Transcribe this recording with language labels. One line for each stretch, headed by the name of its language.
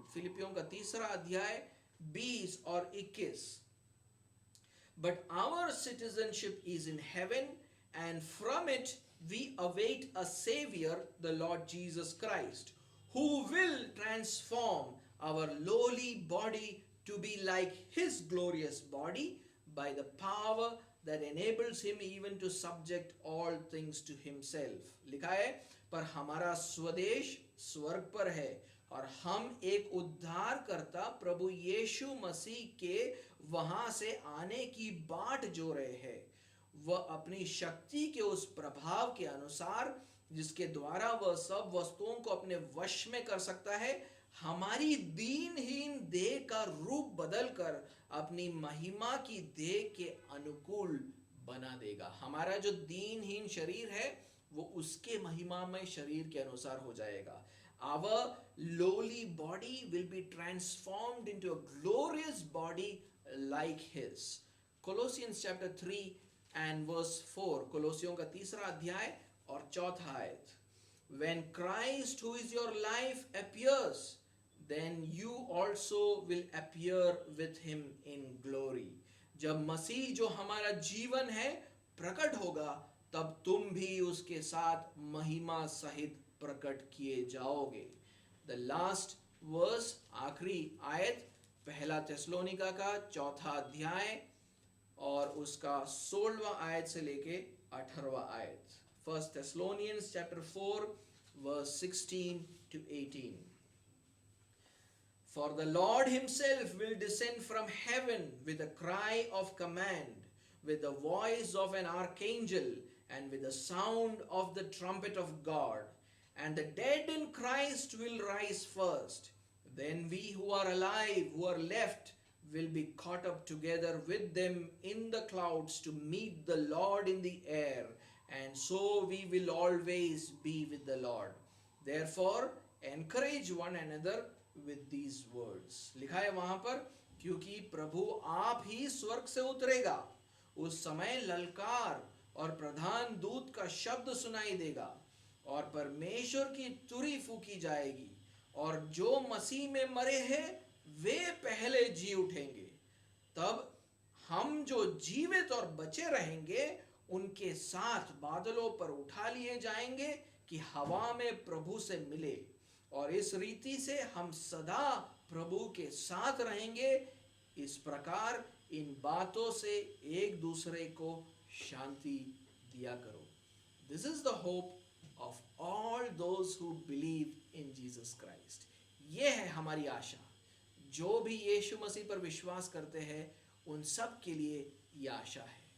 Hindi: फिलिपियों का तीसरा अध्याय 20 और 21.
English: But our citizenship is in heaven, and from it we await a Savior, the Lord Jesus Christ, who will transform our lowly body to be like his glorious body by the power that enables him even to subject all things to himself.
Hindi: लिखा है, पर हमारा स्वदेश स्वर्ग पर है और हम एक उद्धार करता प्रभु यीशु मसीह के वहां से आने की बाट जो रहे हैं. वह अपनी शक्ति के उस प्रभाव के अनुसार जिसके द्वारा वह सब वस्तुओं को अपने वश में कर सकता है, हमारी दीनहीन देह का रूप बदलकर अपनी महिमा की देह के अनुकूल बना देगा. हमारा जो दीनहीन शरीर है वो उसके महिमामय शरीर के अनुसार हो जाएगा.
English: Our lowly body will be transformed into a glorious body like his. Colossians chapter 3 and verse 4.
Hindi: कोलोसियों का तीसरा अध्याय और चौथा आयत.
English: When Christ, who is your life, appears, then you also will appear with him in glory.
Hindi: जब मसीह जो हमारा जीवन है प्रकट होगा, तब तुम भी उसके साथ महिमा सहित प्रकट किए जाओगे.
English: The last verse,
Hindi: आखिरी आयत, पहला थिस्सलुनीका का चौथा अध्याय और उसका 16वां आयत से लेके 18वां आयत.
English: 1 Thessalonians chapter 4 verse 16 to 18. For the Lord himself will descend from heaven with a cry of command, with the voice of an archangel, and with the sound of the trumpet of God. And the dead in Christ will rise first. Then we who are alive, who are left, will be caught up together with them in the clouds to meet the Lord in the air. And so we will always be with the Lord. Therefore, encourage one another with these words.
Hindi: लिखा है वहां पर, क्योंकि प्रभु आप ही स्वर्ग से उतरेगा, उस समय ललकार और प्रधान दूत का शब्द सुनाई देगा, और परमेश्वर की तुरी फूकी जाएगी, और जो मसीह में मरे हैं वे पहले जी उठेंगे। तब हम जो जीवित और बचे रहेंगे उनके साथ बादलों पर उठा लिए जाएंगे कि हवा में प्रभु से मिले, और इस रीति से हम सदा प्रभु के साथ रहेंगे। इस प्रकार इन बातों से एक दूसरे को शांति दिया करो।
English: This is the hope of all those who believe in Jesus Christ.
Hindi: ये है हमारी आशा। जो भी यीशु मसीह पर विश्वास करते हैं उन सब के लिए ये आशा है।